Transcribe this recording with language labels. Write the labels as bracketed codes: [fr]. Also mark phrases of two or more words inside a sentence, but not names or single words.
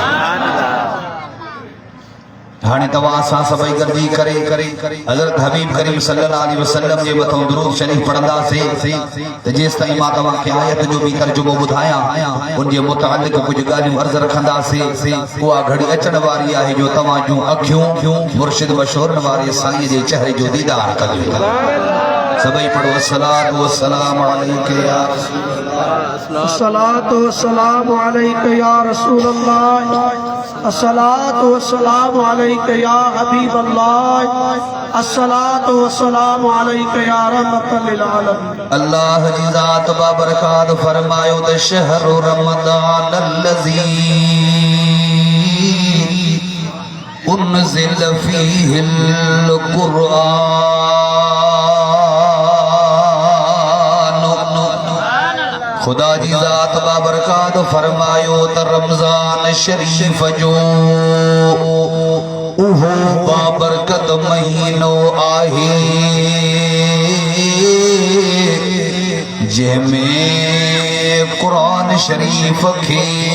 [sd] हाने तवा असां सभई गॾिजी करे हज़रत हबीब करीम [ar] صلى الله عليه وسلم [sd] जे मथां दुरूद शरीफ पढ़ंदासीं त जेसि ताईं मां तव्हां खे आयत जो भी तर्जुमो ॿुधायां उन जे मुतअल्लिक़ कुझु ॻाल्हियूं अर्ज़ रखंदासीं उहा घड़ी अचण वारी आहे जो तव्हां जूं अखियूं मुर्शिद मशहूर वारे साईं जे चेहरे जो दीदार कंदियूं सभई पढ़ो [ar] الصلاة والسلام عليك يا الصلاة والسلام عليك يا رسول الله الصلاة والسلام عليك يا حبيب الله الصلاة والسلام عليك يا رحمة للعالمين [sd] अल्लाह जी ज़ात बाबरकात फरमायो त [ar] شهر رمضان الذي أنزل فيه القرآن [sd] खुदा जी ज़ात बाबरकात फरमायो त रमज़ान शरीफ जो उहो बाबरकत महीनो आहे जंहिंमें कुरान शरीफ खे